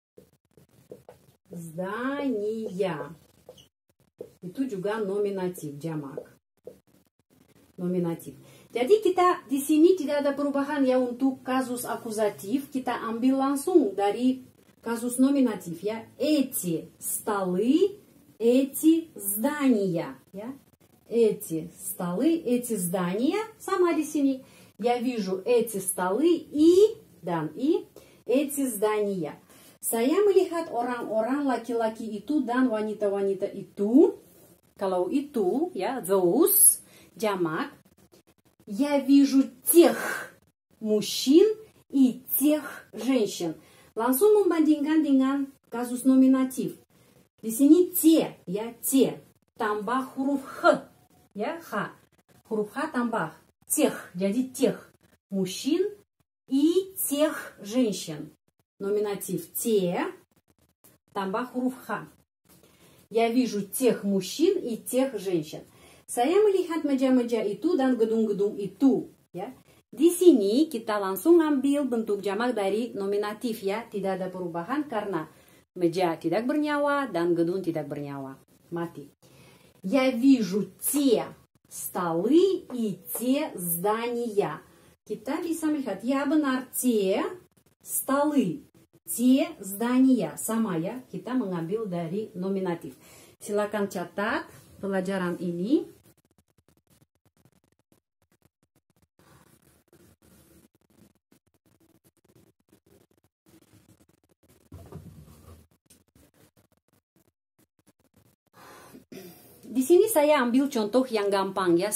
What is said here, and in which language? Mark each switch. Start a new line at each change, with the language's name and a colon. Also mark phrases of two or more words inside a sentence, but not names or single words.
Indonesian: Здания itu juga nominatif jamak. Nominatif. Jadi kita di sini tidak ada perubahan ya untuk kasus akuzatif, kita ambil langsung dari kasus nominatif ya.
Russian: Эти столы, эти здания ya. Эти столы, эти здания
Indonesian: sama di sini.
Russian: Я вижу эти столы и эти здания.
Indonesian: Saya melihat orang-orang laki-laki itu dan wanita-wanita itu. Kalau itu ya, those jamak.
Russian: Я вижу тех мужчин и тех женщин.
Indonesian: Langsung membandingkan dengan kasus nominatif. Di sini те ya, те tambah huruf h. Ya, H. Huruf H tambah тех, jadi
Russian: тех мужчин и тех женщин.
Indonesian: Номинатив те tambah huruf H.
Russian: Я вижу тех мужчин и тех женщин.
Indonesian: Saya melihat meja-meja itu dan gedung-gedung itu. Ya. Di sini kita langsung ambil bentuk jamak dari nominatif ya. Tidak ada perubahan karena meja tidak bernyawa dan gedung tidak bernyawa. Mati.
Russian: Я вижу те столы и те здания.
Indonesian: Kita bisa melihat, ya benar,
Russian: те столы, те здания.
Indonesian: Sama ya, kita mengambil dari nominatif. Silakan catat pelajaran ini. Di sini saya ambil contoh yang gampang ya.